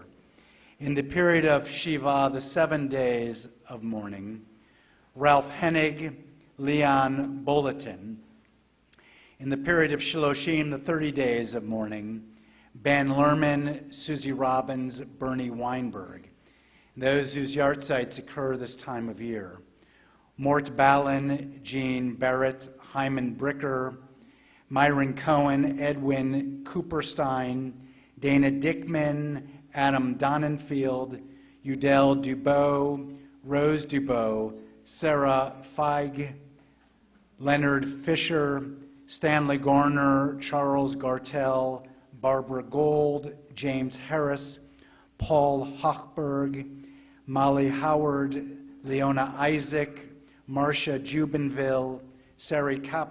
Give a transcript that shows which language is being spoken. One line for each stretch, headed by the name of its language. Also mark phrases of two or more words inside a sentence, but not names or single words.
English: In the period of Shiva, the 7 days of mourning, Ralph Hennig, Leon Bulletin. In the period of Shiloshim, the 30 days of mourning, Ben Lerman, Susie Robbins, Bernie Weinberg, those whose yahrzeits occur this time of year. Mort Ballin, Jean Barrett, Hyman Bricker, Myron Cohen, Edwin Cooperstein, Dana Dickman, Adam Donenfield, Udell Dubois, Rose Dubois, Sarah Feig, Leonard Fisher, Stanley Garner, Charles Gartell, Barbara Gold, James Harris, Paul Hochberg, Molly Howard, Leona Isaac, Marcia Jubenville, Sarah